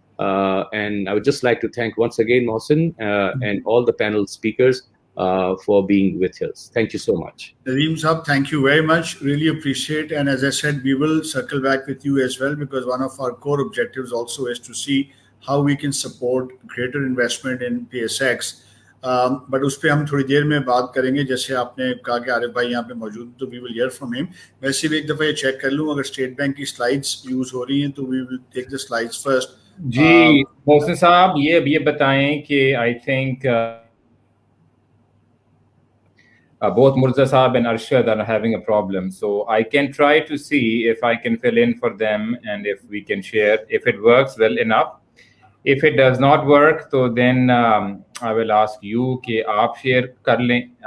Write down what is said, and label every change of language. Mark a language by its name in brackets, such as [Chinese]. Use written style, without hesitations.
[English] And I would just like to thank once again Mohsin and all the panel speakers for being with us. Thank you so much. Nadeem Saab, thank you very much. Really appreciate. And as I said, we will circle back with you as well, because one of our core objectives also is to see how we can support greater investment in PSX. [Hindi] But उस पर हम थोड़ी देर में बात करेंगे. जैसे आपने कहा कि आरिफ भाई यहाँ पे मौजूद, तो [English] we will hear from him. [Hindi] वैसे भी एक दफ़ा ये चेक कर लूँ, अगर स्टेट बैंक की स्लाइड्स यूज़ हो रही हैं तो [English] we will take the slides first. जी मोहसिन साहब, [Hindi] ये बताएं कि [English] I think both Murza Saab and Arshad are having a problem. So I can try to see if I can fill in for them and if we can share. If it works well enough. If it does not work, तो then I will ask you कि [Hindi] आप share कर लें.